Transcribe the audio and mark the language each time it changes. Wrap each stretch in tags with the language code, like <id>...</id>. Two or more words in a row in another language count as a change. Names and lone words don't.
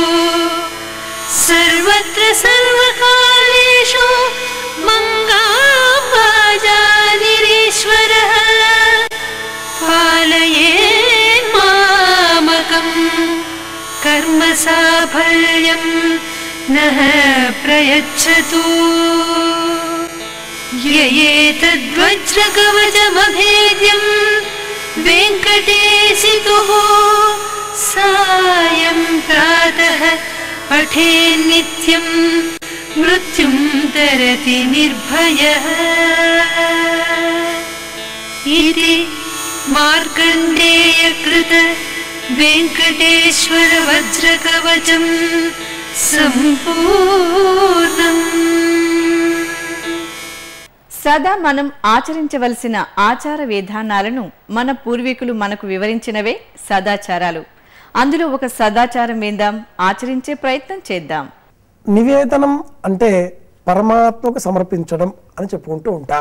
<sa>సర్వత్ర సర్వకాలేషు మంగాంబాజానిరీశ్వరః పాలయేన్మామకం కర్మ नः प्रयच्छतु य एतद्वज्रकवचमभेद्यम् वेङ्कटेशितुः सायं प्रातः पठेन्नित्यम् मृत्युं तरति निर्भयः इति मार्कण्डेयकृत वेङ्कटेश्वर वज्रकवचम् सम्पूर्णम्.</sa> <te>సదా మనం ఆచరించవలసిన ఆచార విధానాలను మన పూర్వీకులు మనకు వివరించినవే సదాచారాలు. అందులో ఒక సదాచారం విందాం, ఆచరించే ప్రయత్నం చేద్దాం. నివేదనం అంటే పరమాత్మకు సమర్పించడం అని చెప్పుకుంటూ ఉంటాం.</te>